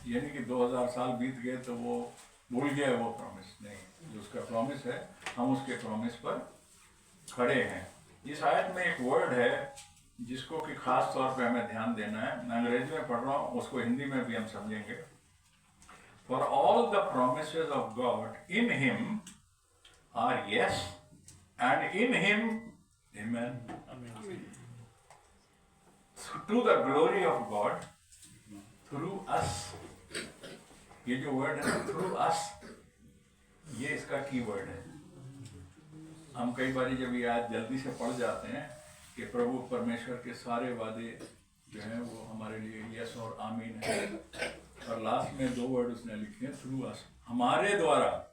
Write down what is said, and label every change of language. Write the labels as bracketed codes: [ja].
[hi] यानी कि 2000 साल बीत गए तो वो भूल गया वो प्रॉमिस नहीं, जो उसका प्रॉमिस है हम उसके प्रॉमिस पर खड़े हैं। इस आयत में एक वर्ड है जिसको कि खास तौर पे हमें ध्यान देना है। मैं अंग्रेजी में पढ़ रहा हूँ, उसको हिंदी में भी हम समझेंगे। [en] For all the promises of God in Him are yes, and in Him, Amen. To the glory of God through us. [hi] ये जो वर्ड है [en] through us, [hi] ये इसका की वर्ड है। हम कई बार जब ये आज जल्दी से पढ़ जाते हैं कि प्रभु परमेश्वर के सारे वादे जो हैं वो हमारे लिए यस और आमीन है, और लास्ट में 2 वर्ड उसने लिखे हैं [en] through us, [hi] हमारे द्वारा।